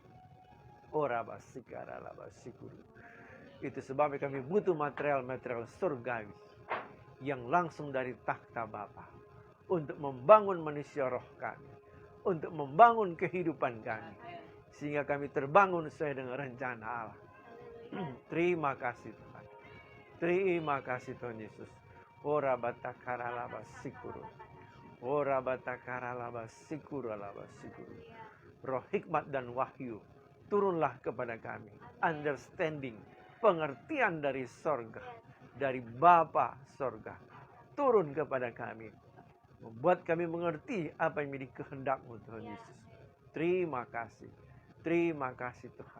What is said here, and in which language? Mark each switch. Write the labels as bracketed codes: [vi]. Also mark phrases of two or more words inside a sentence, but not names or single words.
[id] Itu sebabnya kami butuh material-material surgawi yang langsung dari takhta Bapa untuk membangun manusia roh kami, untuk membangun kehidupan kami, sehingga kami terbangun sesuai dengan rencana Allah. Terima kasih Tuhan. Terima kasih Tuhan Yesus. Ora batakara labasikuru. Ora batakara labasikuru labasikuru. Roh hikmat dan wahyu turunlah kepada kami. Understanding, pengertian dari sorga, dari Bapa sorga, turun kepada kami, membuat kami mengerti apa yang menjadi kehendak-Mu Tuhan Yesus. Terima kasih. Terima kasih Tuhan.